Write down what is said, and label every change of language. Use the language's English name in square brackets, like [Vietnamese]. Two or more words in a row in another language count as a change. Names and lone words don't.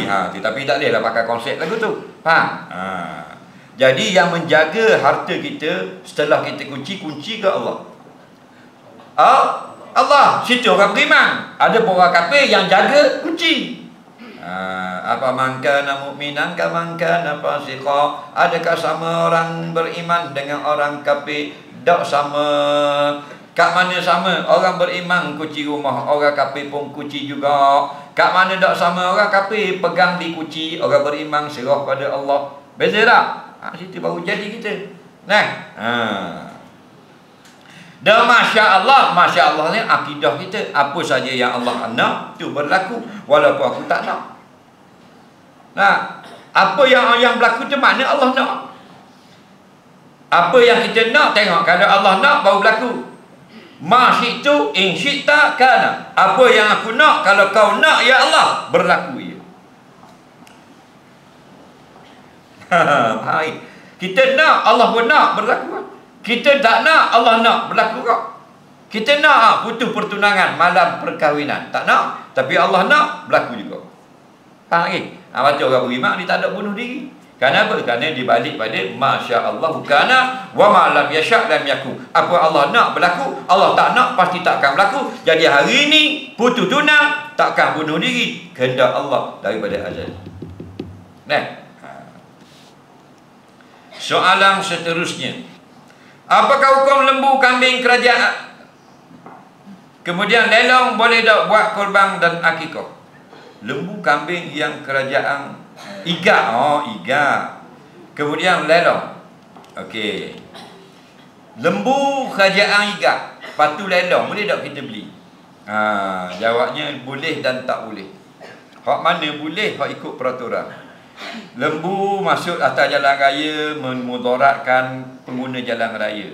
[Malay] Tapi tak boleh lah pakai konsep lagu tu. Faham? Jadi yang menjaga harta kita setelah kita kunci ke Allah. Allah, situ orang beriman. Ada pun orang kafir yang jaga kunci. [Arabic] Apa من كان مؤمنا كمن كان فاسقا? [Malay] Adakah sama orang beriman dengan orang kafir? Tak sama. Kat mana sama? Orang beriman kunci rumah, orang kafir pun kunci juga. Kat mana tak sama? Orang kafir pegang di kunci, orang beriman serah pada Allah. Beza tak? Situ baru jadi kita. Dan [Arabic] ما شاء الله [Malay] ni akidah kita. Apa saja yang Allah nak, itu berlaku. Walaupun aku tak nak. Nah, apa yang berlaku tu makna Allah nak. Apa yang kita nak, tengok. Kalau Allah nak, baru berlaku. [Arabic] ما شئت إن شئت كان. [Malay] Apa yang aku nak, kalau kau nak, [Arabic] يا الله, [Malay] berlaku ya. Baik. Kita nak, Allah pun nak, berlaku. Kita tak nak, Allah nak, berlaku kok. Kita nak putus pertunangan malam perkahwinan, tak nak, tapi Allah nak, berlaku juga. Faham lagi? Baca orang berimak, dia tak ada bunuh diri. Kenapa? [Arabic] Kerana dibalik pada ما شاء الله كان وما لم يشأ لم يكن. [Malay] Apa Allah nak berlaku, Allah tak nak pasti tak akan berlaku. Jadi hari ini putus tunang, takkan bunuh diri. Kehendak Allah daripada azal. Nah. Soalan seterusnya. Apakah hukum lembu kambing kerajaan? Kemudian lelong boleh tak buat korban dan akikah? Lembu kambing yang kerajaan igak. Oh, igak. Kemudian lelong. Okey. Lembu kerajaan igak, patu lelong, boleh tak kita beli? Jawabnya boleh dan tak boleh. Hak mana boleh, hak ikut peraturan. Lembu masuk atas jalan raya memudaratkan pengguna jalan raya.